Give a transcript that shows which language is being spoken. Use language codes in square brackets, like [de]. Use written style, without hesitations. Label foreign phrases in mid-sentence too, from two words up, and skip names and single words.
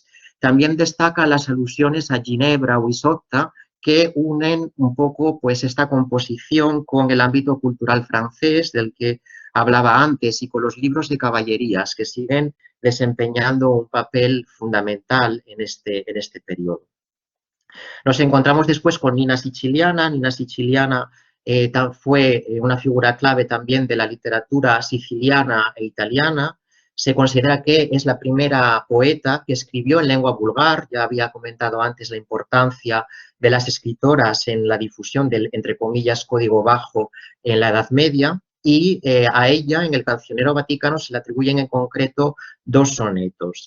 [es] También destaca las alusiones a Ginebra o Isotta, que unen un poco pues, esta composición con el ámbito cultural francés del que hablaba antes y con los libros de caballerías que siguen desempeñando un papel fundamental en este periodo. Nos encontramos después con Nina Siciliana. Nina Siciliana fue una figura clave también de la literatura siciliana e italiana. Se considera que es la primera poeta que escribió en lengua vulgar. Ya había comentado antes la importancia de las escritoras en la difusión del, entre comillas, código bajo en la Edad Media. Y a ella, en el Cancionero Vaticano, se le atribuyen en concreto 2 sonetos.